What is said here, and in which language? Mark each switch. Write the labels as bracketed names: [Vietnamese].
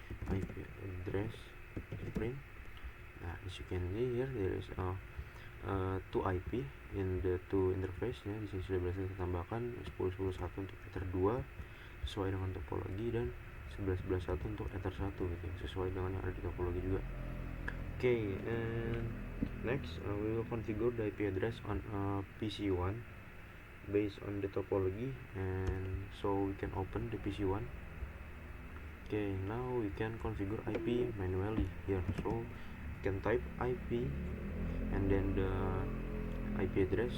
[English] As you can see here, there is two IP in the two interface ya. [Indonesian] Di sini sudah berhasil kita tambahkan 10.11.1 untuk Ether 2 sesuai dengan topologi, dan 11.11.1 untuk Ether 1 gitu, sesuai dengan yang ada di topologi juga. [English] And next we will configure the IP address on PC1 based on the topology, and so we can open the PC1. Now we can configure IP manually here. So we can type IP and then the IP address.